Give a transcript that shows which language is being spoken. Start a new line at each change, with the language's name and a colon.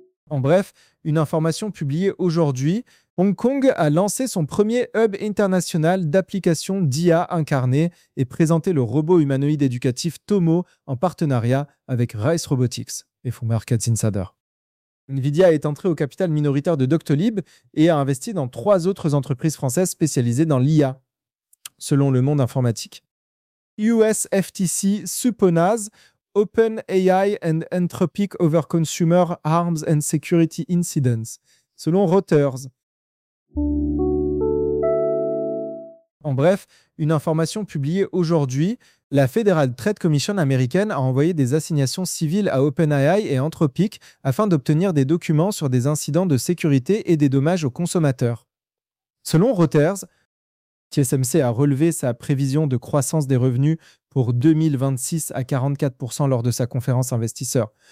French: En bref, une information publiée aujourd'hui, Hong Kong a lancé son premier hub international d'applications d'IA incarnée et présenté le robot humanoïde éducatif Tomo en partenariat avec Rice Robotics et Fond Markets Insider. NVIDIA est entrée au capital minoritaire de Doctolib et a investi dans 3 autres entreprises françaises spécialisées dans l'IA, selon Le Monde Informatique.
English: US FTC suppose OpenAI and Anthropic over consumer harms and security incidents, selon Reuters.
French: En bref, une information publiée aujourd'hui, la Federal Trade Commission américaine a envoyé des assignations civiles à OpenAI et Anthropic afin d'obtenir des documents sur des incidents de sécurité et des dommages aux consommateurs. Selon Reuters, TSMC a relevé sa prévision de croissance des revenus pour 2026 à 44% lors de sa conférence investisseur.